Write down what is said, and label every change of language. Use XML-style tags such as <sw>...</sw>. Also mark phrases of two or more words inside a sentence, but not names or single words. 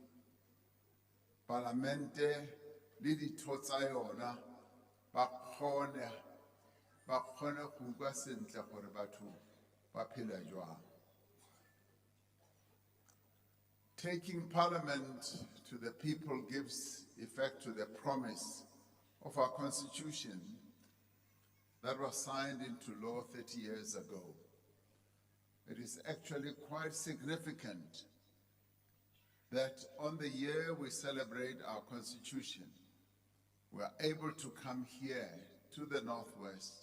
<st>Palamente le ditho tsa yona ba kgone go utlwa sentle gore batho ba phela jwang.</st> <en>Taking Parliament to the people gives effect to the promise of our Constitution that was signed into law 30 years ago. It is actually quite significant that on the year we celebrate our Constitution, we are able to come here to the Northwest.</en>